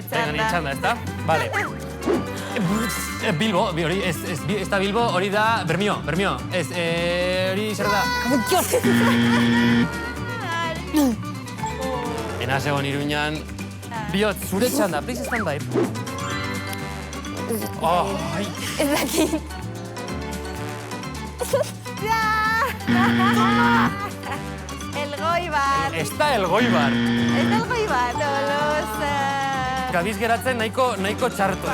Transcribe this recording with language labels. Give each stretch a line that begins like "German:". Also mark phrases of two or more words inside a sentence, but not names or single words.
Basque: Venga, ni txanda. txanda, ez da? Vale. Bilbo, hori, ez da Bilbo, hori da Bermio. Ez, hori zer da? Enaz egon Iruñan. Bihotz, zure txanda,
English: please stand by.
Basque: Ez dakit. Elgoibar. Ez da Elgoibar. Ez da Elgoibar, Tolosa. Gabiz geratzen nahiko txarto,